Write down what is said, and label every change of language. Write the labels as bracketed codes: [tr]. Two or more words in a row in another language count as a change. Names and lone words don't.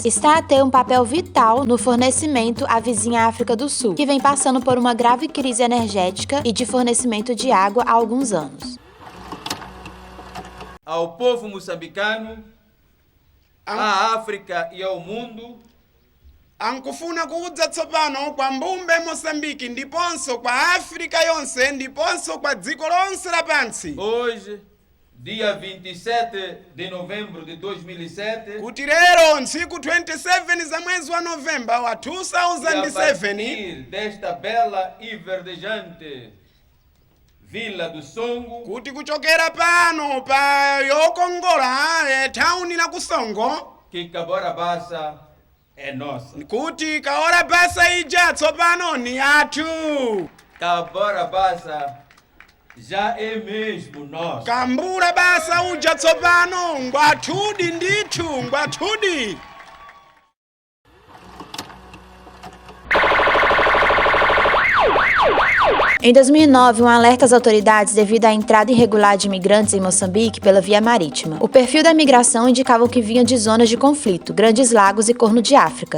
[pt] Está a ter um papel vital no fornecimento à vizinha África do Sul, que vem passando por uma grave crise energética e de fornecimento de água há alguns anos. Ao povo moçambicano, à África e ao mundo, [nyu] ankufuna kuudza tsopano kwa mbumbe Moçambique ndiponso kwa África yonse ndiponso kwa dziko lonse lapansi. [pt] Hoje, dia 27 de novembro de 2007, [nyu] kuti lero ntsiku 27 za mwezi wa Novemba wa 2007, [pt] desta bela e verdejante Vila do Songo, [nyu] kuti kuchokera pano pa yokongola tauni la Kusongo, [pt] que Cahora Bassa é nossa. [nyu] kuti Cahora Bassa ija tsopano ni athu. [pt] Cahora Bassa já é mesmo nosso. [nyu] Cahora Bassa uja tsopano ngwathudi ndithu ngwathudi. [pt] Em 2009, um alerta às autoridades devido à entrada irregular de imigrantes em Moçambique pela via marítima. O perfil da migração indicava que vinha de zonas de conflito, Grandes Lagos e Corno de África.